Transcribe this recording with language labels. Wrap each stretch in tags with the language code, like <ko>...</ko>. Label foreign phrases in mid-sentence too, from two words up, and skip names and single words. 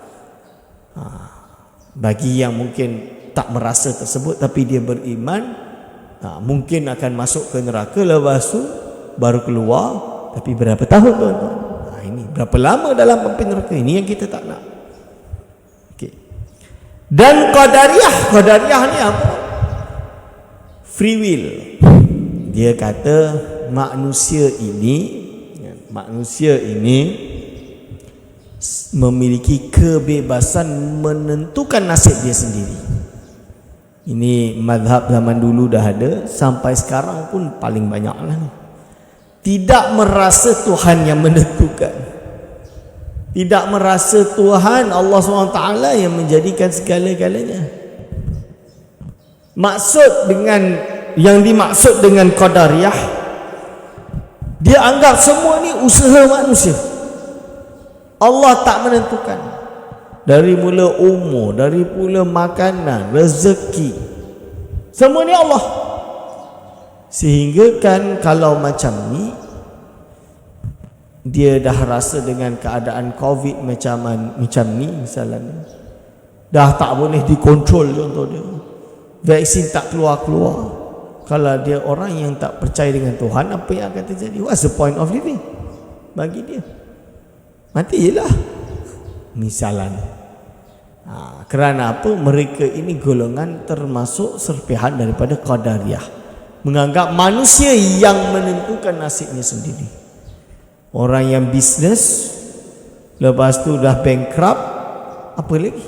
<ms>Bagi yang mungkin tak merasa tersebut tapi dia beriman, mungkin akan masuk ke neraka, lepas tu baru keluar. Tapi berapa tahun tuan-tuan? Ini berapa lama dalam api neraka? Ini yang kita tak nak. Dan Qadariyah ni apa?</ms> <en>Free will.</en> <ms>Dia kata manusia ini memiliki kebebasan menentukan nasib dia sendiri. Ini mazhab zaman dulu dah ada, sampai sekarang pun paling banyak lah. Tidak merasa Tuhan yang menentukan, tidak merasa Tuhan Allah SWT yang menjadikan segala-galanya. Yang dimaksud dengan Qadariyah, dia anggap semua ni usaha manusia. Allah tak menentukan. Dari mula umur, dari mula makanan, rezeki, semua ni Allah. Sehingga kan kalau macam ni, dia dah rasa dengan keadaan COVID macam ni misalnya, dah tak boleh dikontrol contoh dia, vaksin tak keluar-keluar. Kalau dia orang yang tak percaya dengan Tuhan, apa yang akan terjadi?</ms> <en>What's the point of living?</en> <ms>Bagi dia mati je lah misalnya. Kerana apa? Mereka ini golongan termasuk serpihan daripada Qadariyah, menganggap manusia yang menentukan nasibnya sendiri. Orang yang bisnes lepas tu dah bankrupt, apa lagi?</ms>